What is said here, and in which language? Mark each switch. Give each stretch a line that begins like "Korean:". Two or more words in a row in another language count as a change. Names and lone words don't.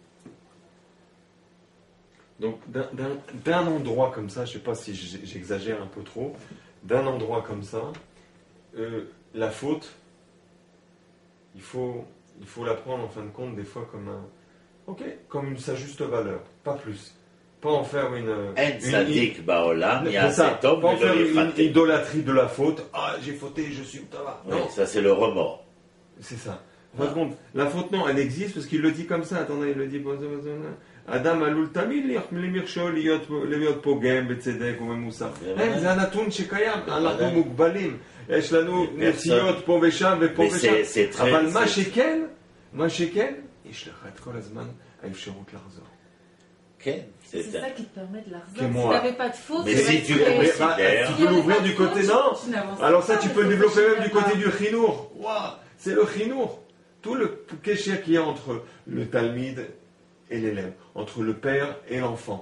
French: Donc, d'un endroit comme ça, je ne sais pas si j'exagère un peu trop, d'un endroit comme ça, la faute, il faut la prendre en fin de compte des fois comme sa juste valeur, pas plus. Pas en faire une idolâtrie de la faute. Ah, j'ai fauté, je suis tava. Oui, ça c'est le remords. C'est ça. En fin de compte, la faute, non, elle existe parce qu'il le dit comme ça. Attendez, il le dit.
Hebrew: אדם עלול תמיד למיכשול להיות פוגם בצדק ובמוסר. זה הנתון שקיים, אנחנו מוגבלים. יש לנו נטיות פה ושם ופה ושם. אבל מה שכן, יש לך את כל הזמן האפשרות לחזור.
French: C'est ça qui te permet de la revoir. Si tu n'avais pas de faute, mais si tu peux l'ouvrir du côté, non. Alors ça, tu peux le développer même du côté du chinour. C'est le chinour. Tout le kécher qu'il y a entre le talmid et l'élève, entre le père et l'enfant.